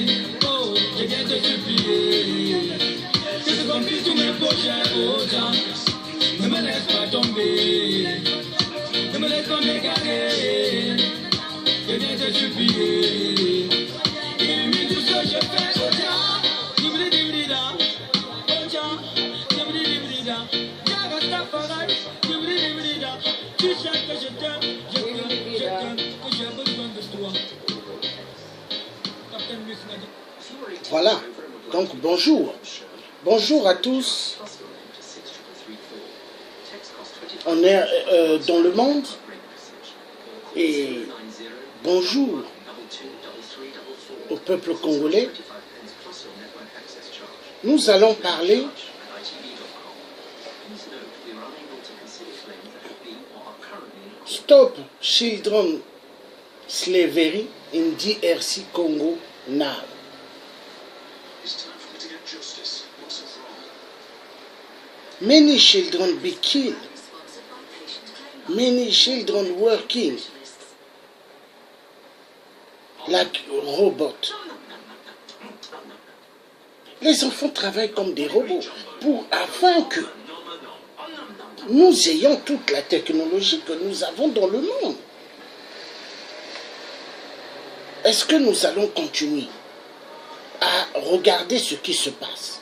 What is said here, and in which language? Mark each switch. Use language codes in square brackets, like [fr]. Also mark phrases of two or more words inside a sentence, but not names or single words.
[fr] Oh, je viens te supplier, que tu confies tous mes projets aux gens. Ne me laisse pas tomber, ne me laisse pas m'égarer. Je viens te supplier, illumine tout ce que je fais aux gens. Dibli-dibli-da, aux gens. Dibli-dibli-da, Jagastafarai. Dibli-dibli-da, tu sais que je t'aime, que j'ai besoin de toi. Captain Miss m'a dit. Voilà, donc bonjour. Bonjour à tous. On est dans le monde et bonjour au peuple congolais. Nous allons parler [en] Stop Children Slavery in DRC Congo now. Many children be killed. Many children working like robots. [fr] Les enfants travaillent comme des robots afin que nous ayons toute la technologie que nous avons dans le monde. Est-ce que nous allons continuer à regarder ce qui se passe?